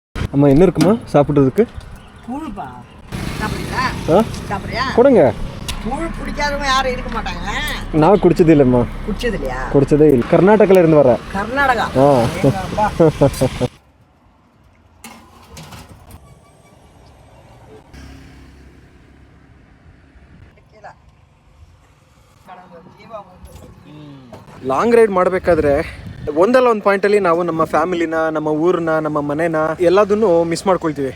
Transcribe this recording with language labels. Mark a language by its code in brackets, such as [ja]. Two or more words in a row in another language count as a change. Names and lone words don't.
[ta] அம்மா என்ன இருக்குமா சாப்பிட்றதுக்கு? கூழ்பா. சாப்பிடுறீங்களா? சாப்பிடுறியா? கொடுங்க. கூழ் பிடிக்காதவங்க யாரும் இருக்க மாட்டாங்க. நான் குடிச்சது இல்லைம்மா. குடிச்சது இல்லையா? குடிச்சதே இல்லை. கர்நாடகால இருந்து வரேன். கர்நாடகா. [en] long ride [kn] ಮಾಡಬೇಕಾದ್ರೆ ಒಂದಲ್ಲ ಒಂದು ಪಾಯಿಂಟಲ್ಲಿ ನಾವು ನಮ್ಮ ಫ್ಯಾಮಿಲಿನ, ನಮ್ಮ ಊರನ್ನ, ನಮ್ಮ ಮನೇನ ಎಲ್ಲದನ್ನು ಮಿಸ್ ಮಾಡ್ಕೊಳ್ತೀವಿ.